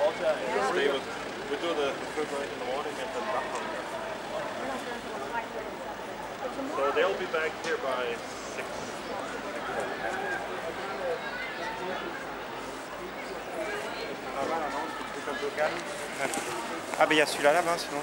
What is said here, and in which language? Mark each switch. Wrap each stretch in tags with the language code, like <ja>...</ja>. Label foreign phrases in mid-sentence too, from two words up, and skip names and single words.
<en>Stay with, we do the Third Reich in the morning and then back home. So they'll be back here by 6.</en> <fr>Ah ben il y a celui-là là-bas sinon.</fr>